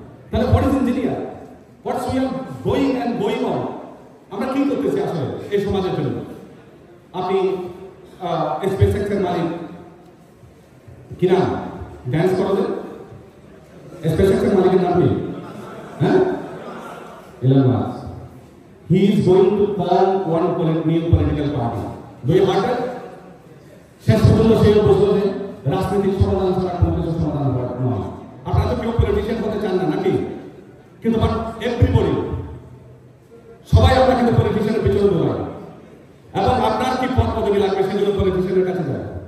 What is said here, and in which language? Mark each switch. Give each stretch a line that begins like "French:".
Bangla: তাহলে
English: what is engineer, what's we are going and going on,
Bangla: আমরা কি করতেছি আসলে এই সমাজের জন্য? আপনি স্পেস এক্সের মালিক কি নাম, ড্যান্স করবে স্পেস এক্সের মালিকের নাম কি? হ্যাঁ, Elon Musk.
English: He is going to form one new political party. Do you want it?
Bangla: শেষ পর্যন্ত সে বলছিল যে রাজনৈতিক সমাধান ছাড়া কোনো কিছু সমাধান নয়। আপনারা তো কেউ পলিটিশিয়ান হতে চান না নাকি? কিন্তু বাট এভরিবডি, সবাই আমরা কিন্তু পলিটিশিয়ানের পিছনে দৌড়াই এবং আপনার কি পদ পদবি লাগবে সেগুলো পলিটিশিয়ানের কাছে যায়।